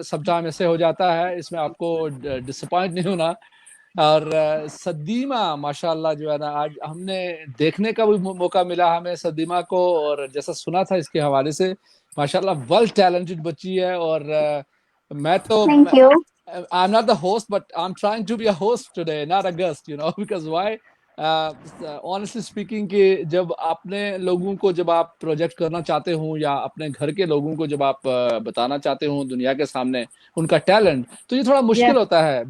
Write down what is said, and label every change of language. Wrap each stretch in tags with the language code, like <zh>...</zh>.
<en>Sometimes</en> <ur>ایسے ہو جاتا ہے, اس میں آپ کو ڈسپوائنٹ نہیں ہونا. اور صدیمہ ماشاءاللہ جو ہے نا, آج ہم نے دیکھنے کا بھی موقع ملا ہمیں صدیمہ کو, اور جیسا سنا تھا اس کے حوالے سے ماشاءاللہ</ur> <en>well talented</en> <ur>بچی ہے. اور میں تو</ur> <en>Thank you. I'm not the host, but I'm trying to be a host today, not a guest, because why? Honestly speaking</en> <ur>کہ جب اپنے لوگوں کو جب آپ پروجیکٹ کرنا چاہتے ہوں, یا اپنے گھر کے لوگوں کو جب آپ بتانا چاہتے ہوں دنیا کے سامنے ان کا ٹیلنٹ, تو یہ تھوڑا مشکل ہوتا ہے.</ur>